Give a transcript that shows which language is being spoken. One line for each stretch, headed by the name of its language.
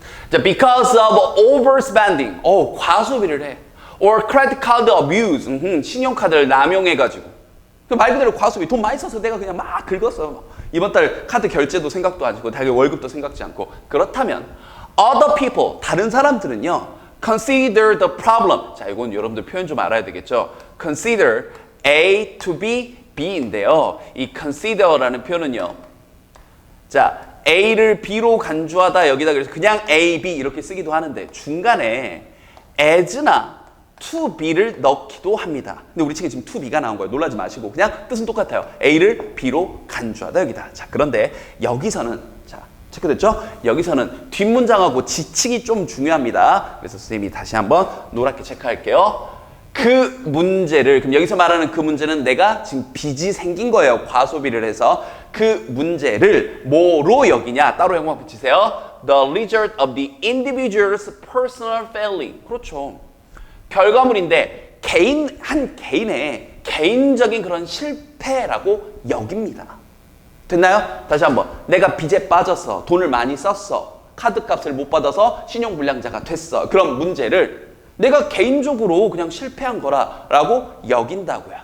English: 자, because of overspending.
Korean: 과소비를 해.
English: or credit card abuse.
Korean: 신용카드를 남용해가지고. 말 그대로 과소비. 돈 많이 써서 내가 그냥 막 긁었어. 이번 달 카드 결제도 생각도 안 하고, 자기 월급도 생각지 않고. 그렇다면,
English: other people,
Korean: 다른 사람들은요.
English: consider the problem.
Korean: 자, 이건 여러분들 표현 좀 알아야 되겠죠.
English: consider A to B, B인데요.
Korean: 이 consider라는 표현은요. 자, A를 B로 간주하다 여기다 그래서 그냥 A, B 이렇게 쓰기도 하는데 중간에 as나 to B를 넣기도 합니다. 근데 우리 책에 지금 to B가 나온 거예요. 놀라지 마시고 그냥 뜻은 똑같아요. A를 B로 간주하다 여기다. 자, 그런데 여기서는 체크됐죠? 여기서는 뒷문장하고 지칭이 좀 중요합니다. 그래서 선생님이 다시 한번 노랗게 체크할게요. 그 문제를, 그럼 여기서 말하는 그 문제는 내가 지금 빚이 생긴 거예요. 과소비를 해서. 그 문제를 뭐로 여기냐? 따로 영광 붙이세요.
English: The result of the individual's personal failing.
Korean: 그렇죠. 결과물인데 한 개인의 개인적인 그런 실패라고 여깁니다. 됐나요? 다시 한번. 내가 빚에 빠졌어. 돈을 많이 썼어. 카드값을 못 받아서 신용불량자가 됐어. 그런 문제를 내가 개인적으로 그냥 실패한 거라고 여긴다고요.